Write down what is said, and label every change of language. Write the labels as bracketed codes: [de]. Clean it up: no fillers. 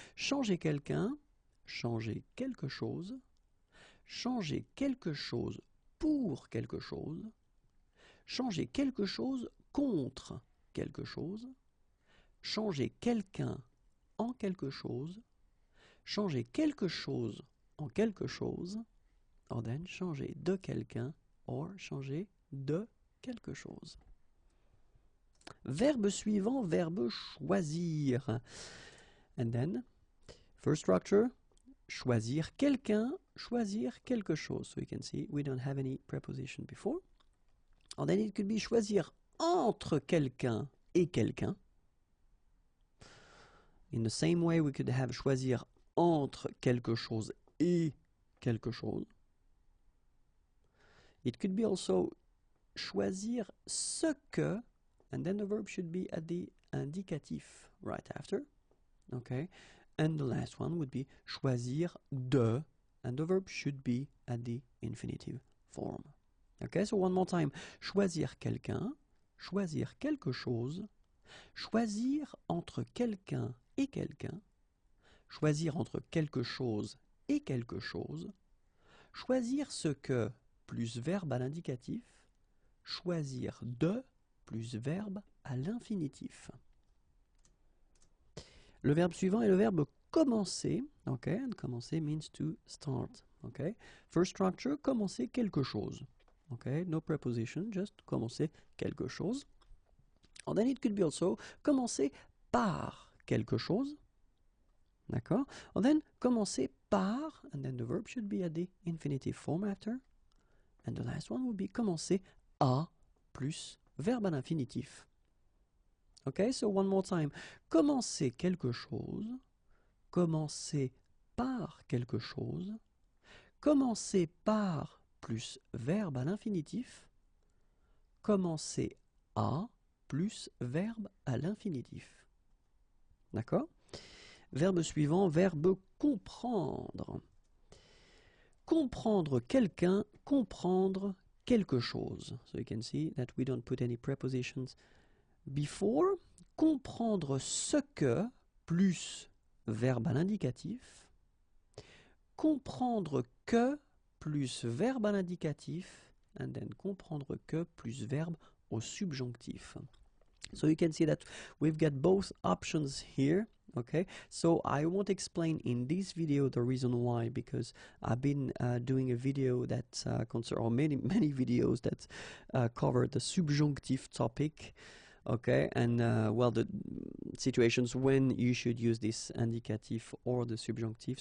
[fr] Changer quelqu'un, changer quelque chose, changer quelque chose pour quelque chose, changer quelque chose contre quelque chose, changer quelqu'un en quelque chose, changer quelque chose en quelque chose, [en] or then [fr] changer de quelqu'un or changer de quelque chose. Verbe suivant, verbe choisir. [en] And then, first structure, [fr] choisir quelqu'un, choisir quelque chose. [en] So you can see we don't have any preposition before. And then it could be [fr] choisir entre quelqu'un et quelqu'un. [en] In the same way, we could have [fr] choisir entre quelque chose et quelque chose. [en] It could be also [fr] choisir ce que, [en] and then the verb should be at the indicatif right after. Okay, and the last one would be [fr] choisir de, [en] and the verb should be at the infinitive form. Okay, so one more time. [fr] Choisir quelqu'un, choisir quelque chose, choisir entre quelqu'un et quelqu'un, choisir entre quelque chose et quelque chose, choisir ce que plus verbe à l'indicatif, choisir de plus verbe à l'infinitif. Le verbe suivant est le verbe commencer. [en] Okay, and commencer means to start. Okay, first structure, [fr] commencer quelque chose. [en] Okay, no preposition, just commencer quelque chose. And then it could be also [fr] commencer par quelque chose. [en] D'accord? And then [fr] commencer par, [en] and then the verb should be at the infinitive form after. And the last one would be [fr] commencer à plus verbe à l'infinitif. [en] Okay, so one more time. [fr] Commencer quelque chose, commencer par quelque chose, commencer par plus verbe à l'infinitif, commencer à plus verbe à l'infinitif. D'accord? Verbe suivant, verbe comprendre. Comprendre quelqu'un, comprendre quelque chose. [en] So you can see that we don't put any prepositions before. [fr] Comprendre ce que plus verbe à l'indicatif. Comprendre que plus verbe à l'indicatif. [en] And then [fr] comprendre que plus verbe au subjonctif. [en] So you can see that we've got both options here. Okay, so I won't explain in this video the reason why, because I've been doing a video that or many videos that cover the subjunctive topic. Okay, and well, the situations when you should use this indicative or the subjunctive.